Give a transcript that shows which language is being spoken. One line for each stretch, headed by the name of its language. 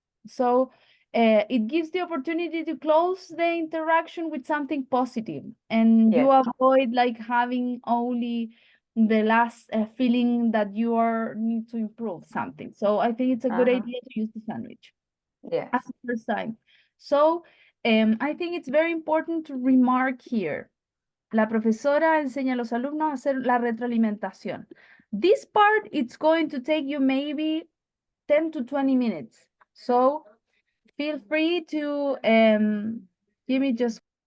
English: So it gives the opportunity to close the interaction with something positive, and you Yes. avoid like having only the last feeling that you are need to improve something. So I think it's a good Uh-huh. idea to use the sandwich Yes. as a first time. So I think it's very important to remark here.
Spanish: La profesora enseña a los alumnos a hacer la retroalimentación.
English: This part, it's going to take you maybe 10 to 20 minutes. So feel free to give me just.